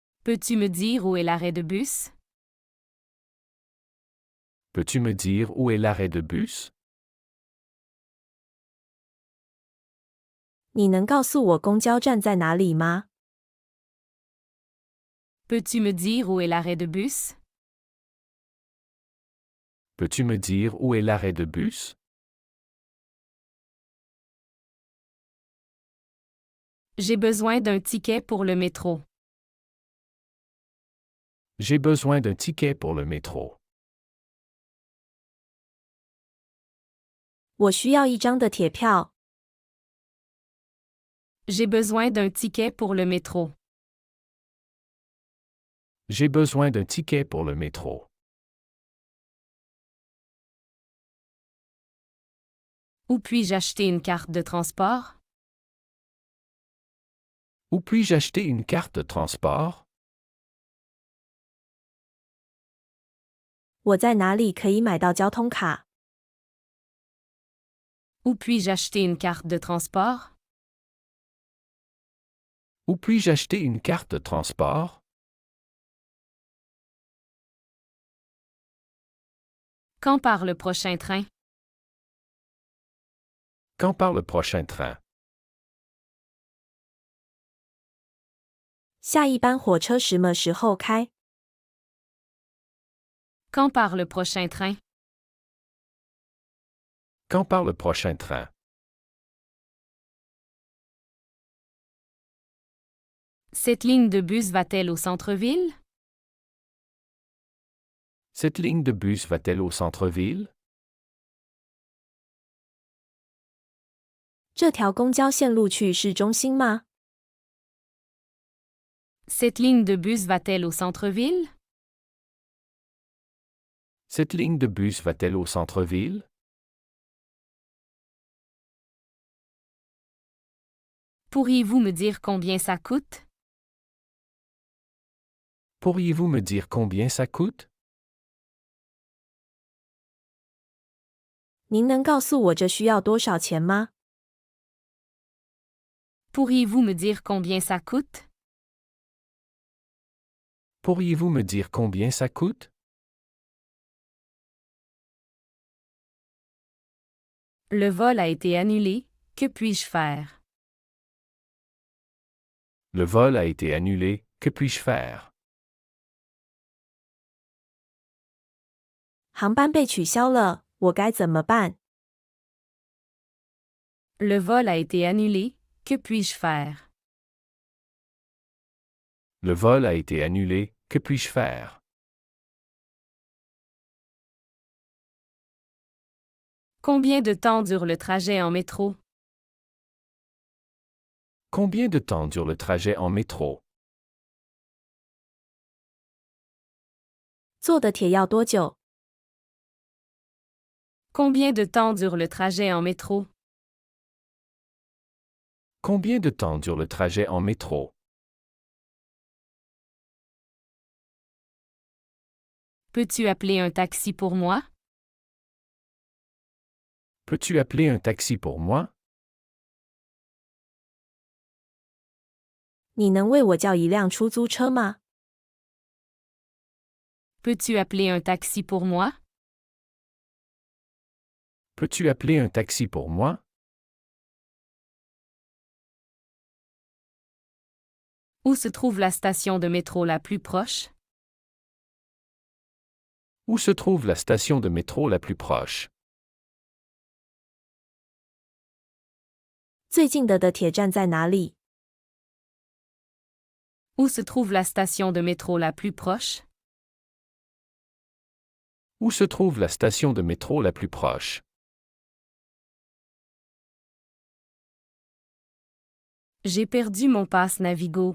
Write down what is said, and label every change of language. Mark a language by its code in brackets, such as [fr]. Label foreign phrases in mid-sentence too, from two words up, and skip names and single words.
[fr] Peux-tu me dire où est l'arrêt de bus? Peux-tu me dire où est l'arrêt de bus? [zh] 你能告诉我公交站在哪里吗？ [fr] Peux-tu me dire où est l'arrêt de bus? Peux-tu me dire où est l'arrêt de bus? J'ai besoin d'un ticket pour le métro. J'ai besoin d'un ticket pour le métro. [zh] 我需要一张的铁票。 [fr] J'ai besoin d'un ticket pour le métro. J'ai besoin d'un ticket pour le métro. Où puis-je acheter une carte de transport? Où puis-je acheter une carte de transport? [zh] 我在哪里可以买到交通卡？ [fr] Où puis-je acheter une carte de transport? Où puis-je acheter une carte de transport? Quand part le prochain train? Quand part le prochain train? [zh] 下一班火车什么时候开？ [fr] Quand part le prochain train? Quand part le prochain train? Cette ligne de bus va-t-elle au centre-ville? Cette ligne de bus va-t-elle au centre-ville? [zh] 这条公交线路去市中心吗？ [fr] Cette ligne de bus va-t-elle au centre-ville? Cette ligne de bus va-t-elle au centre-ville? Pourriez-vous me dire combien ça coûte? Pourriez-vous me dire combien ça coûte? [zh] 您能告诉我这需要多少钱吗？ [fr] Pourriez-vous me dire combien ça coûte? Pourriez-vous me dire combien ça coûte? Le vol a été annulé. Que puis-je faire? Le vol a été annulé. Que puis-je faire? [zh] 航班被取消了，我该怎么办？ [fr] Le vol a été annulé. Que puis-je faire? Le vol a été annulé. Que puis-je faire? Combien de temps dure le trajet en métro? Combien de temps dure le trajet en métro? [zh] 坐的铁要多久？ [fr] Combien de temps dure le trajet en métro? Combien de temps dure le trajet en métro? Peux-tu appeler un taxi pour moi? Peux-tu appeler un taxi pour moi? [zh] 你能为我叫一辆出租车吗？ [fr] Peux-tu appeler un taxi pour moi? Peux-tu appeler un taxi pour moi? Où se trouve la station de métro la plus proche? Où se trouve la station de métro la plus proche? [zh] 最近的铁站在哪里？ [fr] Où se trouve la station de métro la plus proche? Où se trouve la station de métro la plus proche? J'ai perdu mon passe Navigo.